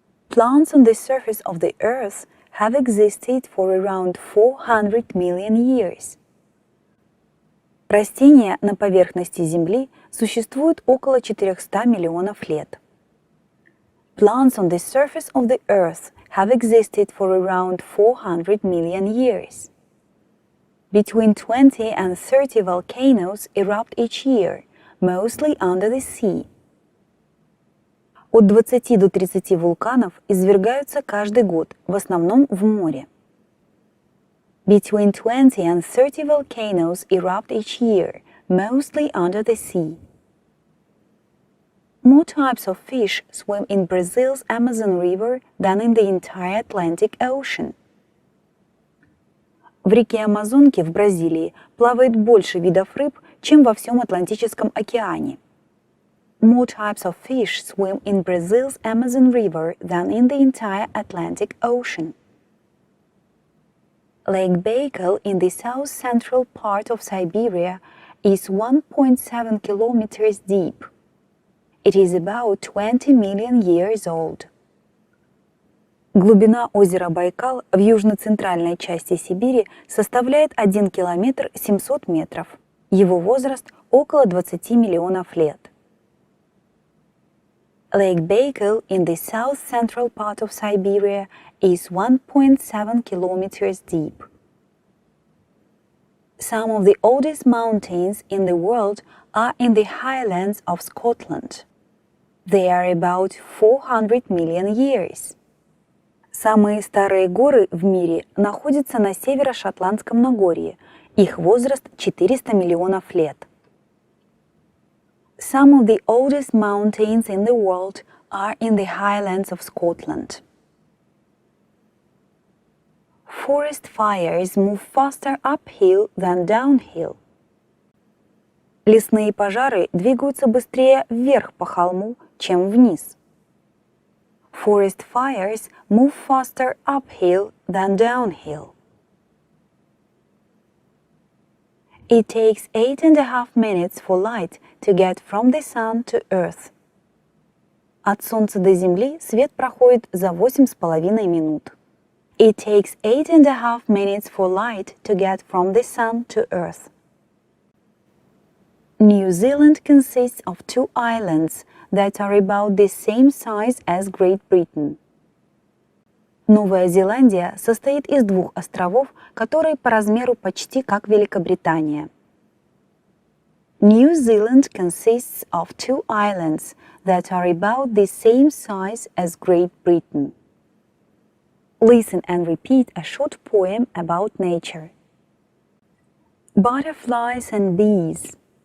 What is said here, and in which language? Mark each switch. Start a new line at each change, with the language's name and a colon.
English: Plants on the surface of the earth have existed for around 400 million years.
Russian: Растения на поверхности Земли существуют около 400 миллионов лет.
English: Plants on the surface of the earth have existed for around 400 million years. Between 20 and 30 volcanoes erupt each year, mostly under the sea.
Russian: От 20 до 30 вулканов извергаются каждый год, в основном в море.
English: Between 20 and 30 volcanoes erupt each year, mostly under the sea. More types of fish swim in Brazil's Amazon River than in the entire Atlantic Ocean.
Russian: В реке Амазонки в Бразилии плавает больше видов рыб, чем во всем Атлантическом океане.
English: More types of fish swim in Brazil's Amazon River than in the entire Atlantic Ocean. Lake Baikal in the south-central part of Siberia is 1.7 kilometers deep. It is about 20 million years old.
Russian: Глубина озера Байкал в южно-центральной части Сибири составляет 1 километр 700 метров. Его возраст около 20 миллионов лет.
English: Lake Baikal in the south-central part of Siberia is 1.7 kilometers deep. Some of the oldest mountains in the world are in the highlands of Scotland. They are about 400 million years.
Russian: Самые старые горы в мире находятся на северо-шотландском Нагорье. Их возраст 400 миллионов лет.
English: Some of the oldest mountains in the world are in the highlands of Scotland. Forest fires move faster uphill than downhill.
Russian: Лесные пожары двигаются быстрее вверх по холму, чем вниз.
English: Forest fires move faster uphill than downhill. It takes 8.5 minutes for light to get from the sun to Earth.
Russian: От Солнца до Земли свет проходит за 8,5 минут.
English: It takes 8.5 minutes for light to get from the sun to Earth. New Zealand consists of 2 islands that are about the same size as Great Britain.
Russian: Новая Зеландия состоит из 2 островов, которые по размеру почти как Великобритания.
English: New Zealand consists of 2 islands that are about the same size as Great Britain. Listen and repeat a short poem about nature. Butterflies and bees,